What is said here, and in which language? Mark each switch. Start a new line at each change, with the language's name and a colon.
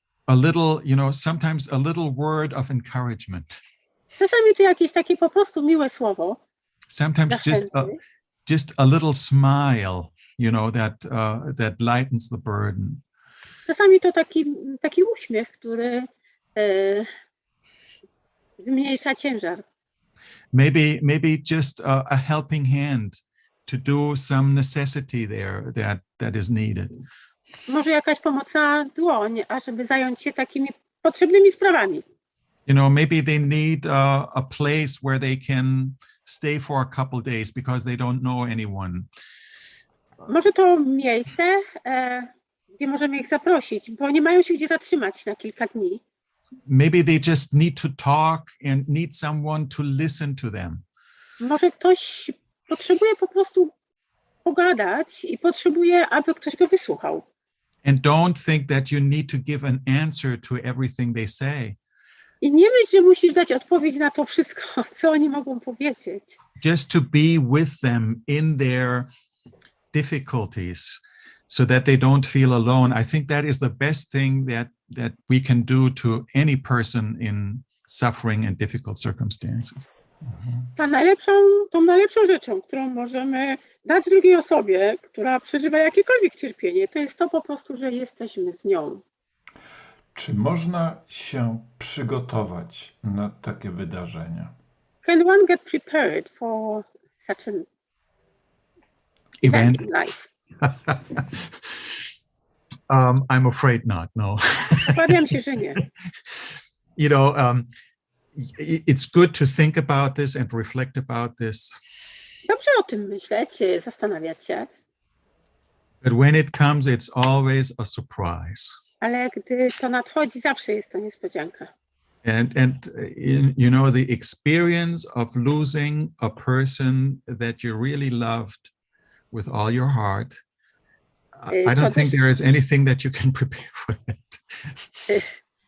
English: A little, you know, sometimes a little word of encouragement.
Polish: Czasami to jakieś takie po prostu miłe słowo.
English: Sometimes just a little smile, you know, that lightens the burden.
Polish: Czasami to taki uśmiech, który zmniejsza ciężar.
English: Maybe just a helping hand to do some necessity there that is needed.
Polish: Może jakaś pomocna dłoń, ażeby zająć się takimi potrzebnymi sprawami.
English: You know, maybe they need a place where they can stay for a couple days because they don't know anyone.
Polish: Może to miejsce, gdzie możemy ich zaprosić, bo nie mają się gdzie zatrzymać na kilka dni.
English: Maybe they just need to talk and need someone to listen to them.
Polish: Może ktoś potrzebuje po prostu pogadać i potrzebuje, aby ktoś go wysłuchał.
English: And don't think that you need to give an answer to everything they say.
Polish: I nie myśl, że musisz dać odpowiedź na to wszystko, co oni mogą powiedzieć.
English: Just to be with them in their difficulties so that they don't feel alone. I think that is the best thing that we can do to any person in suffering and difficult circumstances.
Polish: Tą najlepszą rzeczą, którą możemy dać drugiej osobie, która przeżywa jakiekolwiek cierpienie, to jest to po prostu, że jesteśmy z nią. Czy można się przygotować na takie wydarzenia?
English: Can one get prepared for such an event in life? I'm afraid not, no.
Polish: Obawiam się, że nie.
English: You know, it's good to think about this and reflect about this.
Polish: Dobrze o tym myśleć, zastanawiać się.
English: But when it comes, it's always a surprise.
Polish: Ale gdy to nadchodzi, zawsze jest to niespodzianka.
English: And you know, the experience of losing a person that you really loved with all your heart, I don't think there is anything that you can prepare for that.